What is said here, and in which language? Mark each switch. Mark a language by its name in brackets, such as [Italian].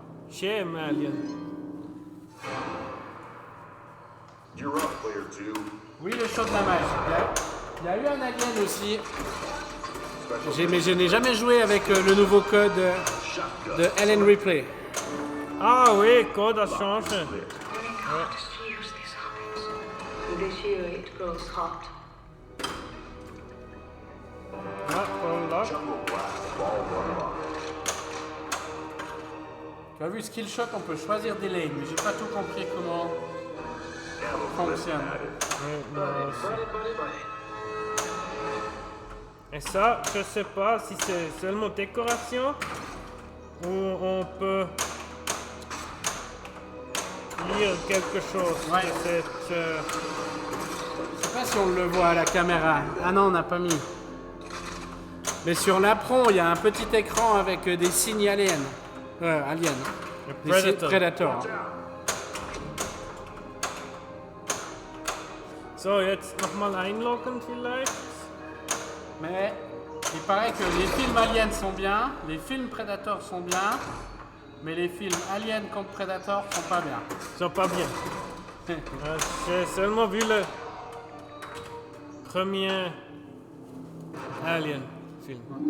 [French] Chez un alien. [English] You're up, player 2. [French] Oui, le show de la mage. Il y a eu un Alien aussi. Mais je n'ai jamais joué avec le nouveau code de Alien Replay. Ah oui, code a changé. [English] During the hottest years, this happens. And this year it grows hot. [French] Ah, voilà. [English] Jungle blast. Ball 1 lock. [French] Tu as vu Skill Shot, on peut choisir des lanes, mais j'ai pas tout compris comment fonctionne. Et ça, je sais pas si c'est seulement décoration ou on peut lire quelque chose. Ouais. de cette, Je sais pas si on le voit à la caméra. Ah non, on n'a pas mis. Mais sur l'apron, il y a un petit écran avec des signes aliens. Aliens. Des signes Predator. Predator. [German] So, jetzt nochmal einloggen vielleicht. [French] Mais il paraît que les films aliens sont bien, les films Predator sont bien, mais les films aliens contre Predator sont pas bien. Ils sont pas bien. J'ai seulement vu le premier Alien film.